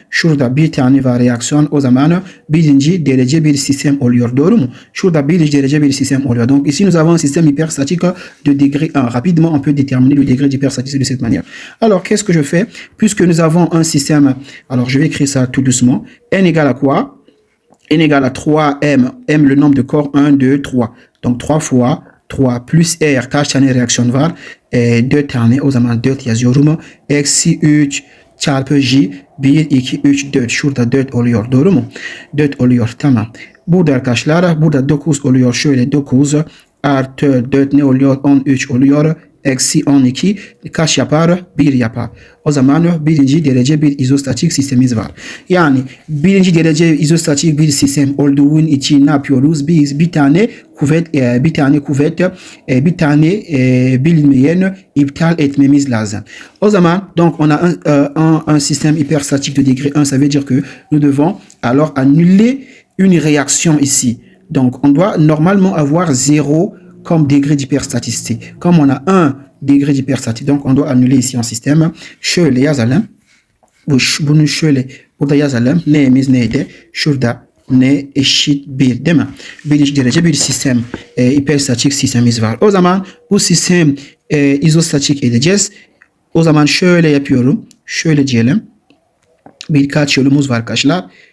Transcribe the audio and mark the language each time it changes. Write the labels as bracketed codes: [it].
[tr] Şurada bir tane var reaksiyon. O zaman birinci derece bir sistem oluyor. Doğru mu? Şurada birinci derece bir sistem oluyor. [fr] Donc ici nous avons un système hyperstatique de degré 1. Rapidement, on peut déterminer le degré d'hyperstaticité de cette manière. Alors, qu'est-ce que je fais? Puisque nous avons un système, alors je vais écrire ça tout doucement. N égale à quoi? N égale à 3M. M, le nombre de corps, 1, 2, 3. Donc 3 fois 3 plus R [tr] kaç tane reaksiyon var? 4 tane. O zaman 4 yazıyorum. Eksi 3 çarpı J 1, 2, 3, 4. Şurada 4 oluyor. Doğru mu? 4 oluyor. Tamam. Burada arkadaşlar burada 9 oluyor. Şöyle 9 artı 4 ne oluyor? 13 oluyor. Eksi 12 kaç yapar? 1 yapar. O zaman birinci derece bir izostatik sistemimiz var. Yani birinci derece izostatik bir sistem olduğun için ne yapıyoruz? Biz bir tane kuvvet, bir tane bilinmeyeni iptal etmemiz lazım. O zaman [fr] donc on a un système hyperstatique de degré 1, ça veut dire que nous devons alors annuler une réaction ici. Donc on doit normalement avoir 0 comme degré d'hyperstaticité. Comme on a 1 degré d'hyperstaticité, donc on doit annuler ici en système. [tr] Şöyle yazalım. Bunu şöyle burada yazalım. Neyimiz neydi? Şurada ne eşit 1 değil mi? Birinci derece bir sistem, hiperstatik sistemimiz var. O zaman bu sistem izostatik edeceğiz. O zaman şöyle yapıyorum. Şöyle diyelim. Birkaç yolumuz var arkadaşlar.